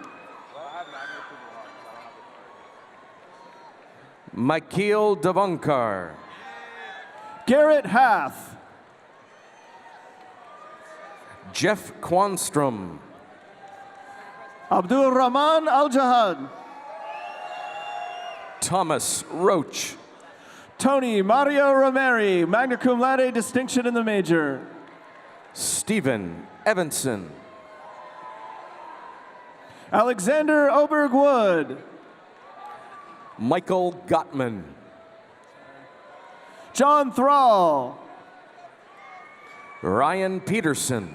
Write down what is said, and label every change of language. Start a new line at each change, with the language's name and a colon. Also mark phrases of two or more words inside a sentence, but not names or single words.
English: Michael Devonkar. Garrett Hath. Jeff Quanstrom. Abdul Rahman Al-Jahad. Thomas Roach. Tony Mario Romeri,
Latin: magna cum laude,
English: distinction in the major. Stephen Evanson. Alexander Oberg-Wood. Michael Gottman. John Thrall. Ryan Peterson.